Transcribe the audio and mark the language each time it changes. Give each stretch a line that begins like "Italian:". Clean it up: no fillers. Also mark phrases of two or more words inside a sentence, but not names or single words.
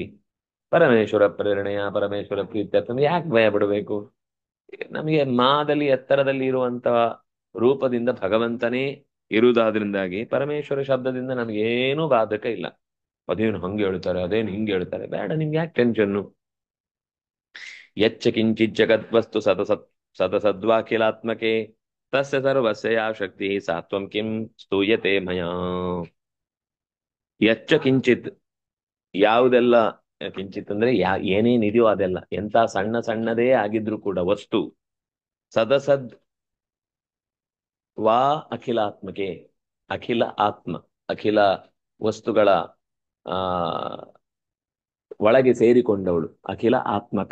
Kannada: ಪರಮೇಶ್ವರ ಪ್ರೇರಣೆಯ ಪರಮೇಶ್ವರ ಪ್ರೀತ್ಯರ್ಥ ಯಾಕೆ ಭಯ ಬಿಡಬೇಕು? ನಮಗೆ ಮಾದಲ್ಲಿ ಎತ್ತರದಲ್ಲಿ ಇರುವಂತಹ ರೂಪದಿಂದ ಭಗವಂತನೇ ಇರುವುದಾದ್ರಿಂದಾಗಿ ಪರಮೇಶ್ವರ ಶಬ್ದದಿಂದ ನಮಗೇನೂ ಬಾಧಕ ಇಲ್ಲ. ಅದೇನು ಹಂಗೆ ಹೇಳ್ತಾರೆ, ಅದೇನು ಹಿಂಗೆ ಹೇಳ್ತಾರೆ, ಬೇಡ, ನಿಮ್ಗೆ ಯಾಕೆ ಟೆನ್ಷನ್ನು?
Sanskrit: ಯಚ್ಚ ಕಿಂಚಿತ್ ಜಗದ್ವಸ್ತು ಸದಸದ್ವಾಖಿಲಾತ್ಮಕೆ ತಸ್ಯ ಸರ್ವಸ್ಯ ಯಾ ಶಕ್ತಿ ಸಾತ್ವಂ ಕಿಂ ಸ್ತೂಯತೆ ಮಯಾ. ಯಚ್ಚ ಕಿಂಚಿತ್,
Kannada: ಯಾವುದೆಲ್ಲ ಕಿಂಚಿತ್ ಅಂದ್ರೆ ಏನೇನಿದೆಯೋ ಅದೆಲ್ಲ, ಎಂತ ಸಣ್ಣ ಸಣ್ಣದೇ ಆಗಿದ್ರು ಕೂಡ ವಸ್ತು,
Sanskrit: ಸದಸದ್ ವಾ ಅಖಿಲಾತ್ಮಕೆ,
Kannada: ಅಖಿಲ ಆತ್ಮ, ಅಖಿಲ ವಸ್ತುಗಳ ಆ ಒಳಗೆ ಸೇರಿಕೊಂಡವಳು, ಅಖಿಲ ಆತ್ಮಕ.